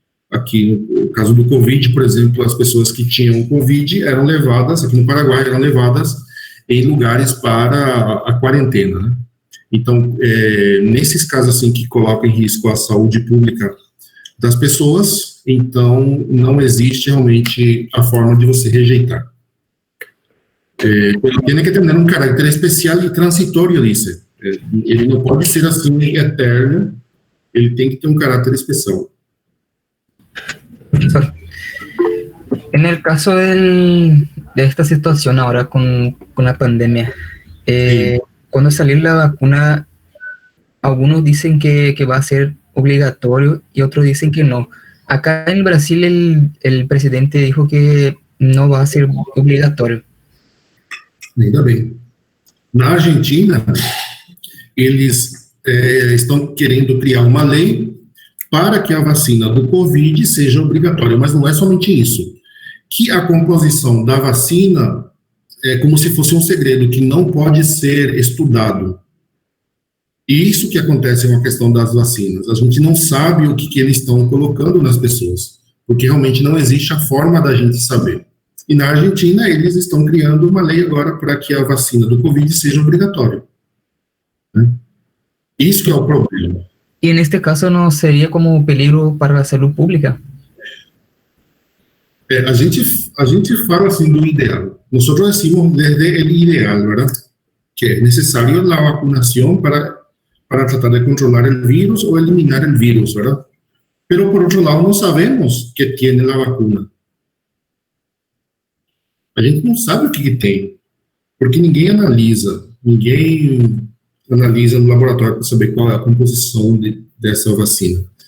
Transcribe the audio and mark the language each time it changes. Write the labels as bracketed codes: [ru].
[pt] Aqui, no caso do Covid, por exemplo, as pessoas que tinham Covid eram levadas, aqui no Paraguai, eram levadas em lugares para a quarentena, né? Então, nesses casos, assim, que colocam em risco a saúde pública das pessoas, então, não existe realmente a forma de você rejeitar. [es] Pero tiene que tener un carácter especial y transitorio, dice. [pt] Ele não pode ser assim eterno, ele tem que ter [es] un carácter especial. En el caso de esta situación ahora con la pandemia, Sí. cuando salió la vacuna, algunos dicen que va a ser obligatorio y otros dicen que no. Acá en Brasil el presidente dijo que no va a ser obligatorio. [pt] Ainda bem. Na Argentina, eles estão querendo criar uma lei para que a vacina do Covid seja obrigatória, mas não é somente isso. Que a composição da vacina é como se fosse um segredo que não pode ser estudado. E isso que acontece com a questão das vacinas. A gente não sabe o que eles estão colocando nas pessoas, porque realmente não existe a forma da gente saber. E na Argentina, eles estão criando uma lei agora para que a vacina do Covid seja obrigatória. Né? Isso que é o problema. [es] Y en este caso no sería como peligro para la salud pública. [pt] A gente fala assim do ideal. Nós decimos desde o ideal, ¿verdad? Que é necessário a vacunação para tratar de controlar o vírus ou eliminar o vírus, ¿verdad? Pero por outro lado, não sabemos que tem a vacuna. A gente não sabe o que tem, porque ninguém analisa no laboratório para saber qual é a composição dessa vacina.